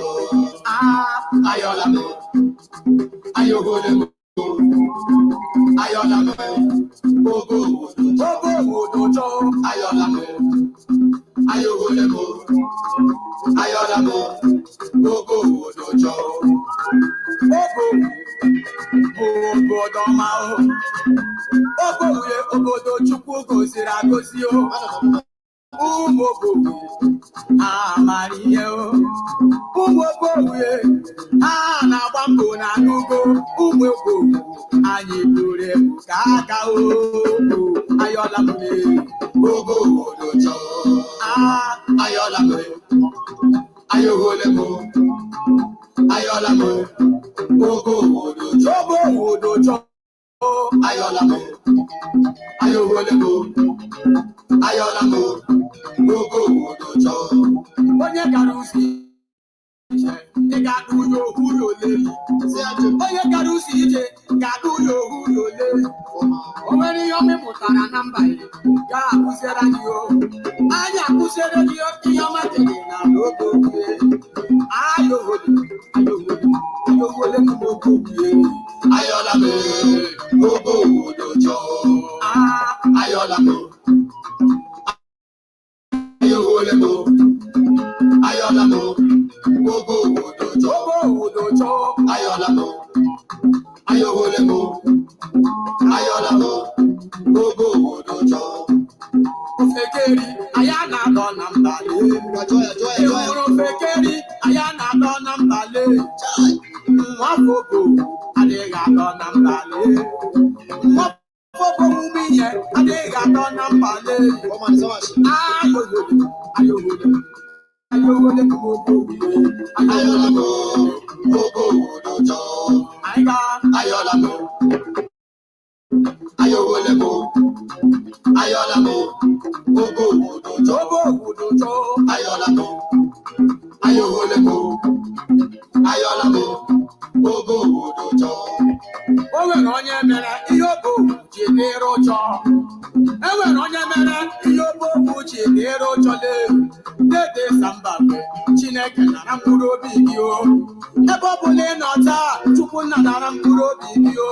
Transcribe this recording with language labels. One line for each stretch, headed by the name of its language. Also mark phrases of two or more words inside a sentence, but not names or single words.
Yoruba: Ayọ̀lámé Ayọ̀wọlé mo Ayọ̀lámé gbogbo òdòjọ́. Ayọ̀lámé Ayọ̀wọlé mo Ayọ̀lámé gbogbo òdòjọ́.
Igbo: Obodo ma o. Obowe obodo Chukwu goziri agozi o. Ụmụ Obowe amarihe o. Ụmụ Obowe ha na-agba mbọ na n'ugbo. Ụmụ Obowe anyị buru ebu ka aka o.
Yoruba: Ayọ̀lámé gbogbo òdòjọ́. Ayọ̀lámé Ayọ̀wọlé mo Ayọ̀lámé gbogbo òdòjọ́. Ayọ̀lámé Ayọ̀wọlé mo Ayọ̀lámé gbogbo òdòjọ́.
Igbo: Onye gara usi ije ị ga-adụ ya ohuru oleli. Onye gara usi ije ga-adụ ya ohuru oleli. O nwere ihe ọmị mụtara na mba ya ga-akụziere gị o. Anyị akụziere gị ihe ọma dịrị na n'oge oge.
Yoruba: Ayọ̀wọlé ni mo gbòòrò Ayọ̀lámé gbogbo òdòjọ́. Ayọ̀lámé Ayọ̀wọlé mo Ayọ̀lámé gbogbo òdòjọ́. Ayọ̀lámé Ayọ̀wọlé mo Ayọ̀lámé gbogbo òdòjọ́.
Igbo: Ofekeri aya na-adọ na mbale. Ịhụrụ ofekeri aya na-adọ na mbale. Nwafọ Obo adịghị adọ na mbale. Nwafọ Obo mume ihe adịghị adọ na mbale.
Yoruba: Ayọ̀wọlé gbogbo Ayọ̀lámé gbogbo òdòjọ́. Ayọ̀lámé Ayọ̀wọlé mo Ayọ̀lámé gbogbo òdòjọ́. Ayọ̀lámé Ayọ̀wọlé mo Ayọ̀lámé gbogbo òdòjọ́.
Igbo: O nwere onye mere ihe Obo ji dịrị ụjọ. E nwere onye mere ihe Obo ji dịrị ụjọ Dede Sambakwe Chineke nara mkpụrụ obi gị o. Ebe ọ bụla ị nọ taa Chukwu nara mkpụrụ obi gị o.